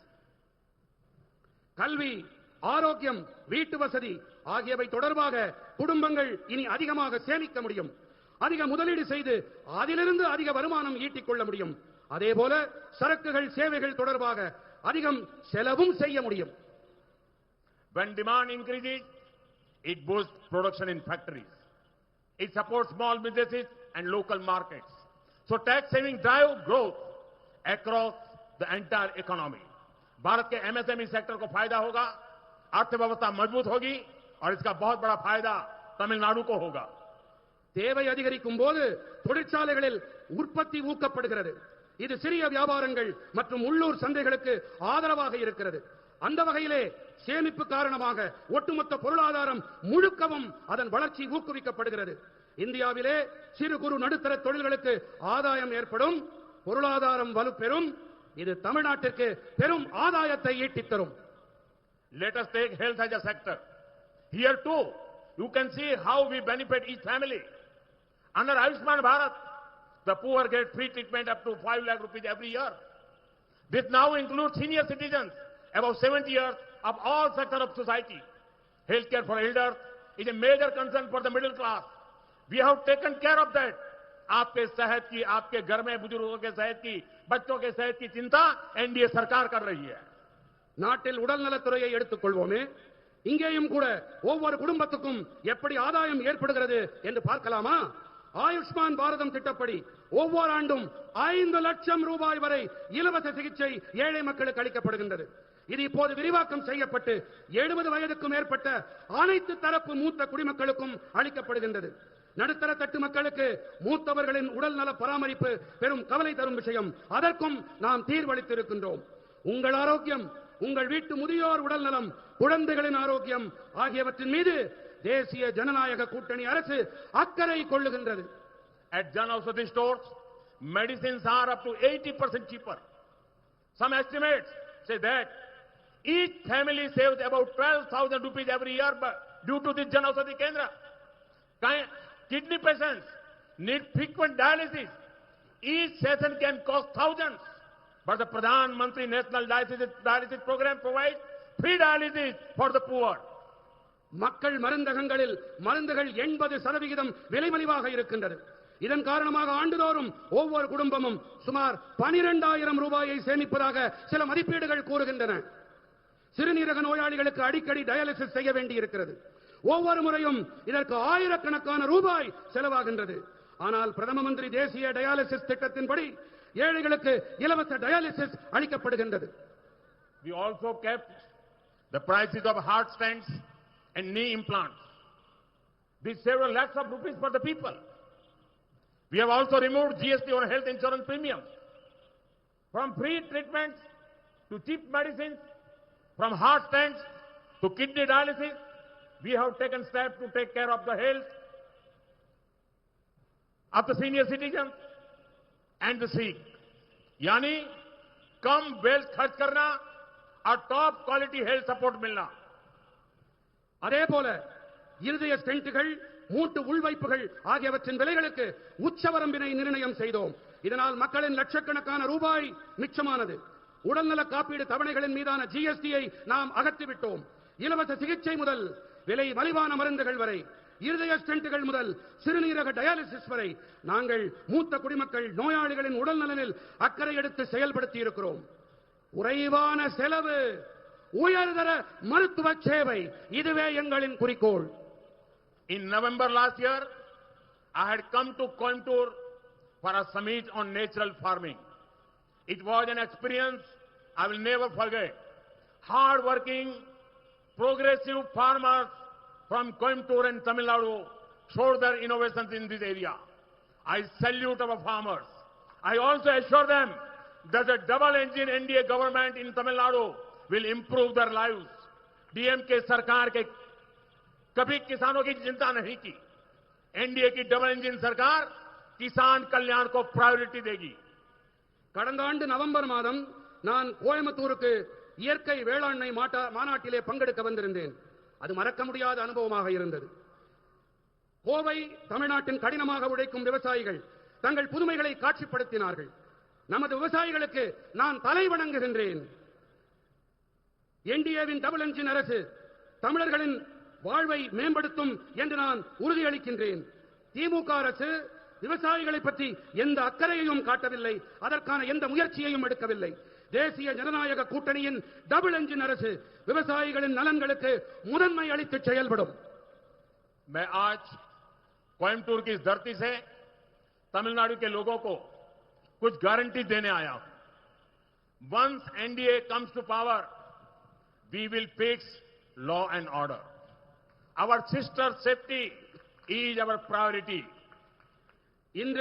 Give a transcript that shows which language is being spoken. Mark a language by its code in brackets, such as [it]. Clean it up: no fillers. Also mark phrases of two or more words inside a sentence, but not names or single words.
[ta] கல்வி, ஆரோக்கியம், வீட்டு வசதி ஆகியவை தொடர்பாக குடும்பங்கள் இனி அதிகமாக சேமிக்க முடியும். அதிக முதலீடு செய்து அதிலிருந்து அதிக வருமானம் ஈட்டிக் கொள்ள முடியும். அதேபோல சரக்குகள் சேவைகள் தொடர்பாக அதிகம் செலவும் செய்ய முடியும். [en] When demand increases, it boosts production in factories. It supports small businesses and local markets. So tax saving drive growth across the entire economy. [hi] भारत के [en] MSME sector [hi] को फायदा होगा, अर्थव्यवस्था मजबूत होगी और इसका बहुत बड़ा फायदा तमिलनाडु को होगा. [ta] தேவை அதிகரிக்கும் போது தொழிற்சாலைகளில் உற்பத்தி ஊக்கப்படுகிறது. இது சிறிய வியாபாரங்கள் மற்றும் உள்ளூர் சந்தைகளுக்கு ஆதரவாக இருக்கிறது. அந்த வகையிலே சேமிப்பு காரணமாக ஒட்டுமொத்த பொருளாதாரம் முழுக்கவும் அதன் வளர்ச்சி ஊக்குவிக்கப்படுகிறது. இந்தியாவிலே சிறு குறு நடுத்தர தொழில்களுக்கு ஆதாயம் ஏற்படும், பொருளாதாரம் வலுப்பெறும். இது தமிழ்நாட்டிற்கு பெரும் ஆதாயத்தை ஈட்டித் தரும். [en] Let us take health as a sector. Here too, you can see how we benefit each family. Under Ayushman Bharat, the poor get free treatment up to 5 lakh rupees every year. This now includes senior citizens above 70 years of all sectors of society. Healthcare for elders is a major concern for the middle class. We have taken care of that. [hi] आपके सेहत की, आपके घर में बुजुर्गों के सेहत की, बच्चों के सेहत की चिंता एनडीए सरकार कर रही है. [ta] நாட்டில் உடல்நலத்துறையை எடுத்துக் கொள்வோமே, இங்கேயும் கூட ஒவ்வொரு குடும்பத்துக்கும் எப்படி ஆதாயம் ஏற்படுகிறது என்று பார்க்கலாமா? ஆயுஷ்மான் பாரதம் திட்டப்படி ஒவ்வொரு ஆண்டும் 5 லட்சம் ரூபாய் வரை இலவச சிகிச்சை ஏழை மக்களுக்கு அளிக்கப்படுகின்றது. இது இப்போது விரிவாக்கம் செய்யப்பட்டு 70 வயதுக்கு மேற்பட்ட அனைத்து தரப்பு மூத்த குடிமக்களுக்கும் அளிக்கப்படுகின்றது. நடுத்தர தட்டு மக்களுக்கு மூத்தவர்களின் உடல் நல பராமரிப்பு பெரும் கவலை தரும் விஷயம். அதற்கும் நாம் தீர்வளித்திருக்கின்றோம். உங்கள் ஆரோக்கியம், உங்கள் வீட்டு முதியோர் உடல் நலம், குழந்தைகளின் ஆரோக்கியம் ஆகியவற்றின் மீது தேசிய ஜனநாயக கூட்டணி அரசு அக்கறை கொள்ளுகின்றது. [en] At Jan Aushadhi stores, medicines are up to 80% cheaper. Some estimates say that each family saves about 12,000 rupees every year due to this Jan Aushadhi Kendra. Kidney patients need frequent dialysis. Each session can cost thousands. But the Pradhan Mantri National Dialysis Program provides free dialysis for the poor. [ta] மக்கள் மருந்தகங்களில் மருந்துகள் 80% விலை மலிவாக இருக்கின்றது. இதன் காரணமாக ஆண்டுதோறும் ஒவ்வொரு குடும்பமும் சுமார் 12,000 ரூபாயை சேமிப்பதாக சில மதிப்பீடுகள் கூறுகின்றன. சிறுநீரக நோயாளிகளுக்கு அடிக்கடி டயாலிசிஸ் செய்ய வேண்டி இருக்கிறது. ஒவ்வொரு முறையும் இதற்கு ஆயிரக்கணக்கான ரூபாய் செலவாகின்றது. ஆனால் பிரதம மந்திரி தேசிய டயாலிசிஸ் திட்டத்தின்படி ஏழைகளுக்கு இலவச டயாலிசிஸ் அளிக்கப்படுகின்றது. [en] We also kept the prices of heart stents and knee implants. These several lakhs of rupees for the people. We have also removed GST on health insurance premiums. From free treatments to cheap medicines, from heart stents to kidney dialysis, we have taken steps to take care of the health of the senior citizens and the sick. [hi] यानी कम वेल्थ खर्च करना और [en] top quality health support [hi] मिलना. [ta] அதே போல இருதய ஸ்டென்ட்கள், மூட்டு உள்வைப்புகள் ஆகியவற்றின் விலைகளுக்கு உச்சவரம்பினை நிர்ணயம் செய்தோம். இதனால் மக்களின் லட்சக்கணக்கான ரூபாய் மிச்சமானது. உடல்நல காப்பீடு தவணைகளின் மீதான ஜிஎஸ்டியை நாம் அகற்றிவிட்டோம். இலவச சிகிச்சை முதல் விலை மலிவான மருந்துகள் வரை, இருதய ஸ்டென்ட்கள் முதல் சிறுநீரக டயாலிசிஸ் வரை நாங்கள் மூத்த குடிமக்கள் நோயாளிகளின் உடல் நலனில் அக்கறை எடுத்து செயல்படுத்தி இருக்கிறோம். குறைவான செலவு, உயர்தர மருத்துவ சேவை, இதுவே எங்களின் குறிக்கோள். [en] In November last year, I had come to Coimbatore for a summit on natural farming. It was an experience I will never forget. Hard-working, progressive farmers from Coimbatore and Tamil Nadu showed their innovations in this area. I salute our farmers. I also assure them that the double-engine NDA government in Tamil Nadu will improve their lives. [hi] DMK सरकार के कभी किसानों की चिंता नहीं की. एनडीए की [en] double engine [hi] सरकार किसान कल्याण को प्रायोरिटी देगी. [ta] கடந்த ஆண்டு நவம்பர் மாதம் நான் கோயம்புத்தூருக்கு இயற்கை வேளாண்மை மாநாட்டிலே பங்கெடுக்க வந்திருந்தேன். அது மறக்க முடியாத அனுபவமாக இருந்தது. கோவை தமிழ்நாட்டின் கடினமாக உழைக்கும் விவசாயிகள் தங்கள் புதுமைகளை காட்சிப்படுத்தினார்கள். நமது விவசாயிகளுக்கு நான் தலை வணங்குகின்றேன். என்டிஏவின் [en] double engine [ta] அரசு தமிழர்களின் வாழ்வை மேம்படுத்தும் என்று நான் உறுதியளிக்கின்றேன். திமுக அரசு விவசாயிகளை பற்றி எந்த அக்கறையையும் காட்டவில்லை, அதற்கான எந்த முயற்சியையும் எடுக்கவில்லை. தேசிய ஜனநாயக கூட்டணியின் [en] double engine [ta] அரசு விவசாயிகளின் நலன்களுக்கு முதன்மை அளித்து செயல்படும். [hi] मैं आज कोयम्बटूर की इस धरती से तमिलनाडु के लोगों को कुछ गारंटी देने आया हूं. [en] Once NDA comes to power, we will fix law and order. Our sister safety is our priority.